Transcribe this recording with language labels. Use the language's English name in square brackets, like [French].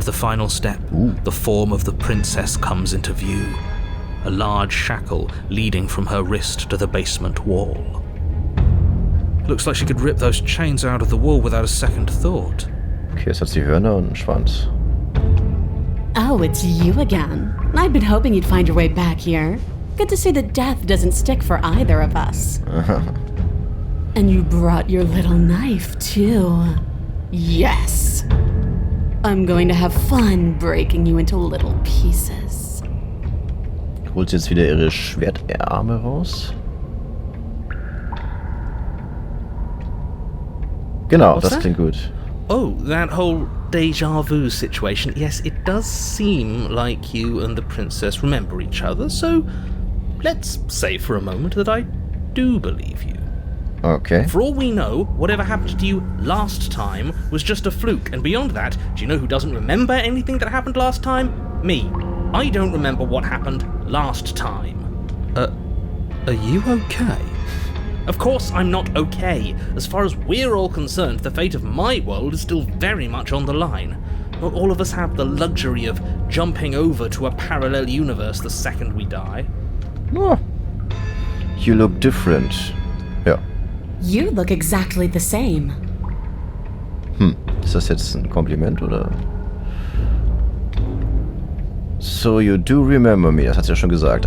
[English] descend the final step, the form of the princess comes into view. A large shackle leading from her wrist to the basement wall. Looks like she could rip those chains out of the wall without a second thought. [German] Okay, jetzt hat sie Hörner und einen Schwanz. [English] Oh, it's you again. I've been hoping you'd find your way back here. Good to see that death doesn't stick for either of us. And you brought your little knife, too. Yes! I'm going to have fun breaking you into little pieces. [German] Holt sie jetzt wieder ihre Schwertarme raus? Genau, das klingt gut. [English] Oh, that whole deja vu situation. Yes, it does seem like you and the princess remember each other, so let's say for a moment that I do believe you. Okay. For all we know, whatever happened to you last time was just a fluke, and beyond that, do you know who doesn't remember anything that happened last time? Me. I don't remember what happened last time. Are you okay? Of course I'm not okay. As far as we're all concerned, the fate of my world is still very much on the line. Not all of us have the luxury of jumping over to a parallel universe the second we die. Oh. You look different. Ja. You look exactly the same. [German] Ist das jetzt ein Kompliment, oder? [English] So you do remember me, [German] das hat sie ja schon gesagt.